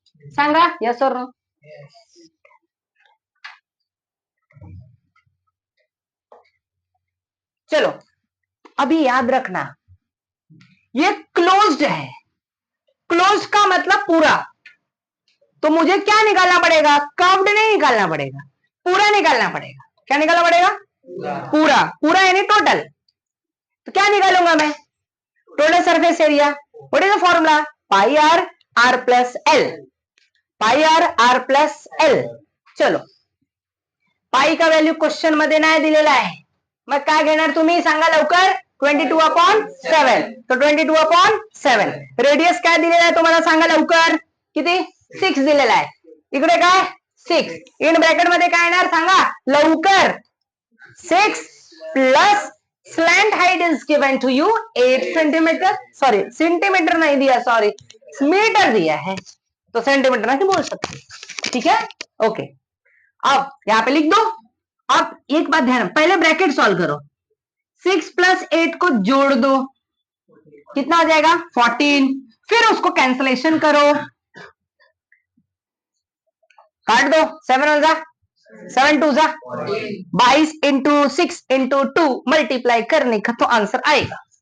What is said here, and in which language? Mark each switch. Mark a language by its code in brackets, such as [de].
[hi] सांगा yes और no, चलो अभी याद रखना, ये क्लोज्ड है, क्लोज का मतलब पूरा, तो मुझे क्या निकालना पड़ेगा, कर्व्ड नहीं निकालना पड़ेगा, पूरा निकालना पड़ेगा। क्या निकालना पड़ेगा, पूरा, पूरा यानी टोटल, तो क्या निकालूंगा मैं, total surface area, [en] what is the formula, [hi] pi are are plus L, pi are are plus L. [mr] चलो, पाई का व्हॅल्यू क्वेश्चन मध्ये नाही दिलेला आहे, मग काय घेणार तुम्ही सांगा लवकर, 22/7, तो 22/7, रेडियस काय दिलेला आहे तुम्हाला सांगा लवकर, किती 6 दिलेला आहे, इकडे काय 6, इन ब्रॅकेट मध्ये काय येणार सांगा लवकर, 6 plus [en] slant height is given to you [mr] 8 centimetre, [hi] sorry centimetre नहीं दिया, सॉरी मीटर दिया है, तो सेंटीमीटर नहीं बोल सकते, ठीक है। ओके, अब यहां पे लिख दो। अब एक बात ध्यान, पहले ब्रैकेट सॉल्व करो, 6 प्लस 8 को जोड़ दो, कितना हो जाएगा 14। फिर उसको कैंसलेशन करो, काट दो, 7 हो जा 7 2 जा 22 इंटू 6 इंटू 2 मल्टीप्लाई करने का तो आंसर आएगा।